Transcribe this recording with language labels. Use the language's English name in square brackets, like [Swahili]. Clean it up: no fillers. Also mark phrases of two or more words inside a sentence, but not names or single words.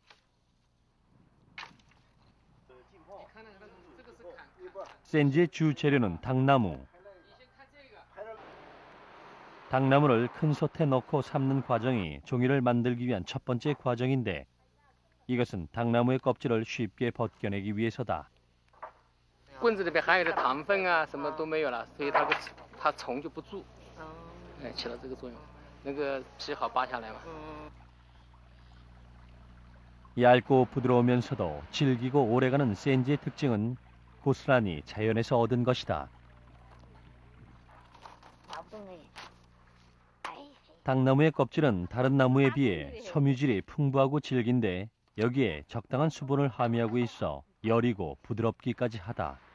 [Korean] 센지의 주 재료는 당나무. 당나무를 큰 솥에 넣고 삶는 과정이 종이를 만들기 위한 첫 번째 과정인데 이것은 당나무의 껍질을 쉽게 벗겨내기 위해서다. [Chinese] 棍子里边含有的糖分啊，什么都没有了，所以它虫就不住，起到这个作用，那个皮好扒下来嘛。 [Korean] 얇고 부드러우면서도 질기고 오래가는 센지의 특징은 고스란히 자연에서 얻은 것이다. 당나무의 껍질은 다른 나무에 비해 섬유질이 풍부하고 질긴데 여기에 적당한 수분을 함유하고 있어 여리고 부드럽기까지 하다.